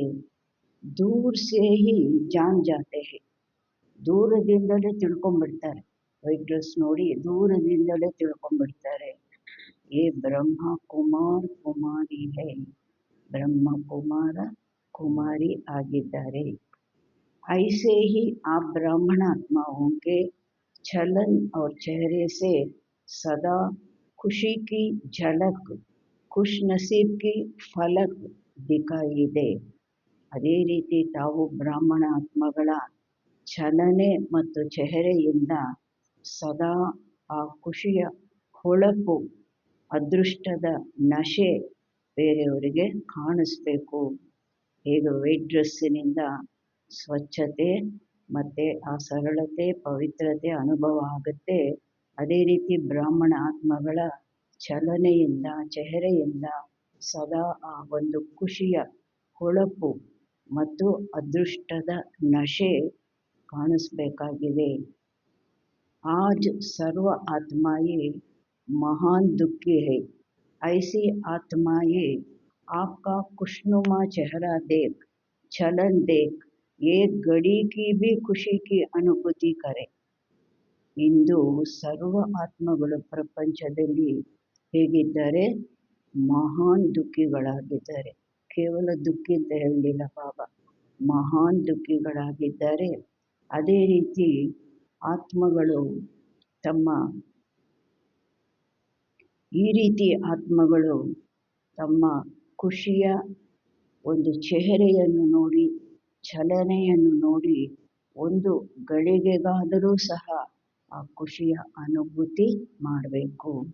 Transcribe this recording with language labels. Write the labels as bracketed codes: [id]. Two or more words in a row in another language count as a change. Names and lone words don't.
[hi] दूर से ही जान जाते है. [kn] ದೂರದಿಂದಲೇ ತಿಳ್ಕೊಂಡ್ಬಿಡ್ತಾರೆ. [en] white dress [kn] ನೋಡಿ ದೂರದಿಂದಲೇ ತಿಳ್ಕೊಂಡ್ಬಿಡ್ತಾರೆ. [hi] ये ब्रह्म कुमार कुमारी है. [kn] ಬ್ರಹ್ಮ ಕುಮಾರ ಕುಮಾರಿ ಆಗಿದ್ದಾರೆ. [hi] ऐसे ही आप ब्राह्मण आत्माओं के छलन और चेहरे से सदा खुशी की झलक, खुश नसीब की फलक दिखाई दे. [kn] ಅದೇ ರೀತಿ ತಾವು ಬ್ರಾಹ್ಮಣ ಆತ್ಮಗಳ ಚಲನೆ ಮತ್ತು ಚೆಹರೆಯಿಂದ ಸದಾ ಆ ಖುಷಿಯ ಹೊಳಪು, ಅದೃಷ್ಟದ ನಶೆ ಬೇರೆಯವರಿಗೆ ಕಾಣಿಸ್ಬೇಕು. ಹೇಗೆ ವೈಟ್ ಡ್ರೆಸ್ಸಿನಿಂದ ಸ್ವಚ್ಛತೆ ಮತ್ತು ಆ ಸರಳತೆ, ಪವಿತ್ರತೆ ಅನುಭವ ಆಗುತ್ತೆ, ಅದೇ ರೀತಿ ಬ್ರಾಹ್ಮಣ ಆತ್ಮಗಳ ಚಲನೆಯಿಂದ, ಚೆಹರೆಯಿಂದ ಸದಾ ಆ ಒಂದು ಖುಷಿಯ ಹೊಳಪು ಮತ್ತು ಅದೃಷ್ಟದ ನಶೆ ಕಾಣಿಸ್ಬೇಕಾಗಿದೆ. [hi] आज सर्व आत्माएं महान दुखी है. ऐसी आत्माएं आपका खुशनुमा चेहरा देख, छलन देख एक घड़ी की भी खुशी की अनुभूति करे. [kn] ಇಂದು ಸರ್ವ ಆತ್ಮಗಳು ಪ್ರಪಂಚದಲ್ಲಿ ಹೇಗಿದ್ದಾರೆ? ಮಹಾನ್ ದುಃಖಿಗಳಾಗಿದ್ದಾರೆ. ಕೇವಲ ದುಃಖಿ ಅಂತ ಹೇಳಲಿಲ್ಲ ಬಾಬಾ, ಮಹಾನ್ ದುಃಖಿಗಳಾಗಿದ್ದಾರೆ. ಅದೇ ರೀತಿ ಆತ್ಮಗಳು ಈ ರೀತಿ ಆತ್ಮಗಳು ತಮ್ಮ ಖುಷಿಯ ಒಂದು ಚೆಹರೆಯನ್ನು ನೋಡಿ, ಚಲನೆಯನ್ನು ನೋಡಿ ಒಂದು ಗಳಿಗೆಗಾದರೂ ಸಹ ಆ ಖುಷಿಯ ಅನುಭೂತಿ ಮಾಡಬೇಕು.